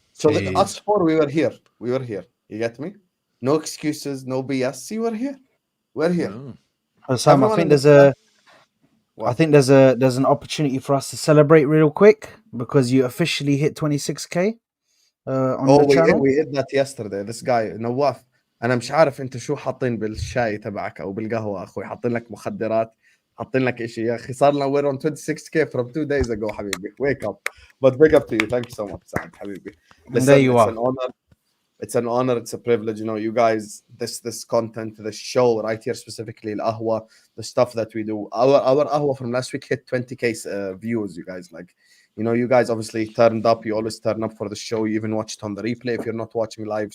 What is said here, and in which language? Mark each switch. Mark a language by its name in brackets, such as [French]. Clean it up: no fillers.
[English] So us 4, we were here. We were here. You get me? No excuses, no BS. See, we're here. We're here. No. Sam, I think there's an opportunity for us to celebrate real quick because you officially hit 26k on the channel. We hit that yesterday. This guy [Arabic] نواف انا مش عارف انت شو حاطين بالشاي تبعك او بالقهوه اخوي حاطين لك مخدرات حاطين لك شيء يا اخي صار لنا [English] we're on 26k from 2 days ago [Arabic] حبيبي [English] wake up but big up to you thank you so much Saad [Arabic] حبيبي [English] Listen, there you are. It's an honor, it's a privilege, you guys, this content, the show right here specifically, Ahwa, the stuff that we do. Our Ahwa from last week hit 20k views, you guys. You guys obviously turned up. You always turn up for the show. You even watch it on the replay if you're not watching live.